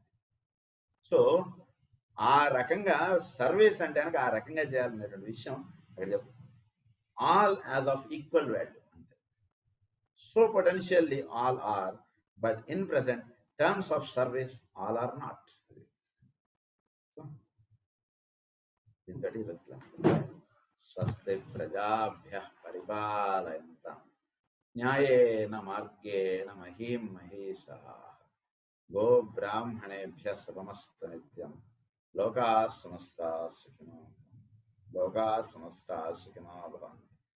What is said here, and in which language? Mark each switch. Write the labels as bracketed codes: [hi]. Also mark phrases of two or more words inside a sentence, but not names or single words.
[te] సో ఆ రకంగా సర్వీస్ అంటే కనుక ఆ రకంగా చేయాలనేటువంటి విషయం అక్కడ చెప్తాను. [en] all as of equal value అంతే. So potentially all are, but in present terms of service all are not. [sa] దీంతో స్వస్తి ప్రజాభ్యః పరిపాలయంతాం న్యాయేన మార్గేణ మహీం మహేషాః గో బ్రాహ్మణేభ్యः శుభమస్తు నిత్యం. లోకాः సమస్తాः సుఖినో లోకాः సమస్తాः సుఖినో భవంతు.